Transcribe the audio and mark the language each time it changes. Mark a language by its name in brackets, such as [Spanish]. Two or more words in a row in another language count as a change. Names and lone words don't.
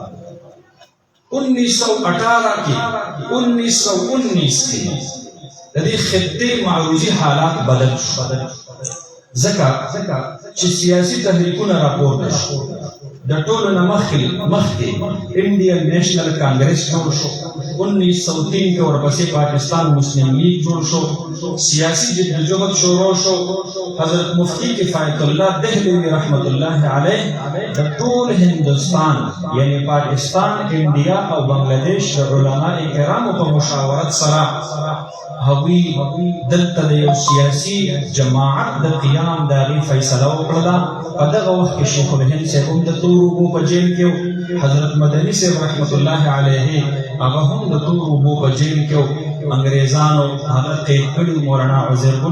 [Pashto] 1918 کې 1919 کې د دې خطې معروضي حالات بدل شو ځکه چې سیاسي تحریکونه راپورته شو د ټولو نه مخکې انډین نیشنل کانګریس جوړ شو 1903 کې ورپسې پاکستان مسلم لیگ جوړ شو سیاسی جدوجہد شروع شو حضرت مفتی کفایت اللہ دہلوی [Arabic] رحمت اللہ علیہ [Pashto] د ټول ہندوستان یعنی پاکستان انڈیا او بنگلادیش علماء کرام په مشاورت سره هغوی دلته د یو سیاسي جماعت د قیام د هغې فیصله وکړله په دغه وخت کې شیخ الهند صاحب هم د تورو اوبو په جیل کې حضرت مدنی صاحب [Arabic] رحمت الله علیه [Pashto] هغه هم د تورو اوبو په جیل کې انګریزانو هغه قید کړي مولانا عزیر ګل